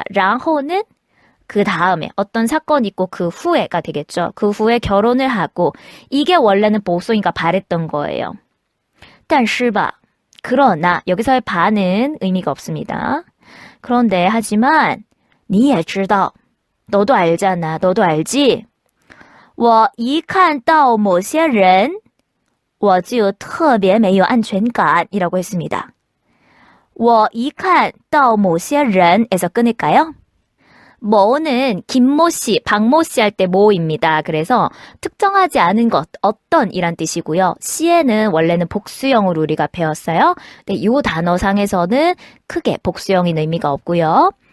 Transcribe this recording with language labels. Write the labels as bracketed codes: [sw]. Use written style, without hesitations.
[ko] 자, 然后는 그 다음에 어떤 사건이 있고 그 후에가 되겠죠. 그 후에 결혼을 하고 이게 원래는 보송이가 바랬던 거예요. [zh] 但是吧 [ko] 그러나 여기서의 바는 의미가 없습니다. 그런데 하지만 [zh] 你也知道 [ko] 너도 알잖아. 너도 알지? [zh] 我一看到某些人我就特别没有安全感 [ko] 이라고 했습니다. [zh] 我一看到某些人 [ko] 에서 끊을까요? 뭐는 김모씨, 박모씨 할 때 뭐입니다. 그래서 특정하지 않은 것, 어떤 이란 뜻이고요. 시에는 원래는 복수형으로 우리가 배웠어요. 근데 이 단어상에서는 크게 복수형인 의미가 없고요.